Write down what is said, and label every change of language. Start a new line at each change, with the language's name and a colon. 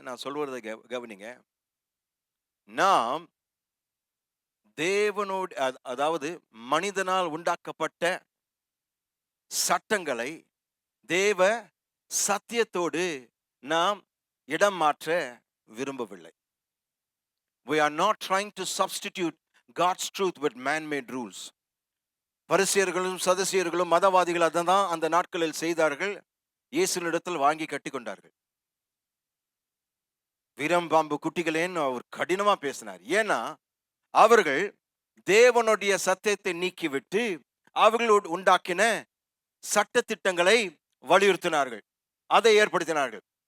Tamil: நான் சொல்வதை கவனிங்க. நாம் தேவனோடு அதாவது மனிதனால் உண்டாக்கப்பட்ட சட்டங்களை தேவ சத்தியத்தோடு நாம் இடம் மாற்ற விரும்பவில்லை.
English: We are not trying to substitute God's truth with man-made rules.
Tamil: பரிசேயர்களும் சதுசேயர்களும் மதவாதிகள் அதான் அந்த நாட்களில் செய்தார்கள். இயேசுவினிடத்தில் வாங்கி கட்டி கொண்டார்கள். வீரம்பாம்பு குட்டிகளேன்னு அவர் கடினமா பேசினார். ஏன்னா அவர்கள் தேவனுடைய சத்தியத்தை நீக்கிவிட்டு அவர்களோடு உண்டாக்கின சட்ட திட்டங்களை வலியுறுத்தினார்கள், அதை ஏற்படுத்தினார்கள்.